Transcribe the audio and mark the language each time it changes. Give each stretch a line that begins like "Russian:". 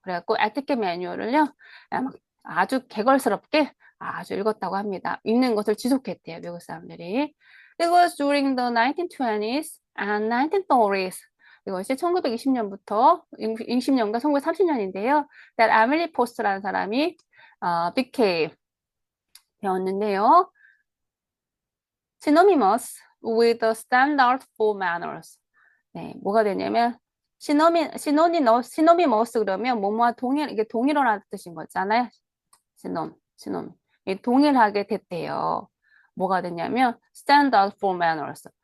Korean: 그래갖고 에티켓 매뉴얼을요, 막 아주 개걸스럽게 아주 읽었다고 합니다. 읽는 것을 지속했대요, 미국 사람들이.
English: It was during the 1920s and 1930s.
Korean: 이것이 1920년부터 20년과 1930년인데요. That Emily Post라는 사람이 became 되었는데요.
English: synonymous with the standard for manners.
Korean: 네, 뭐가 되냐면 시노니머스 그러면 뭐뭐와 이게 동일어라는 뜻인 거잖아요. 시놈. 동일하게 됐대요. 뭐가 됐냐면
English: standard for manners.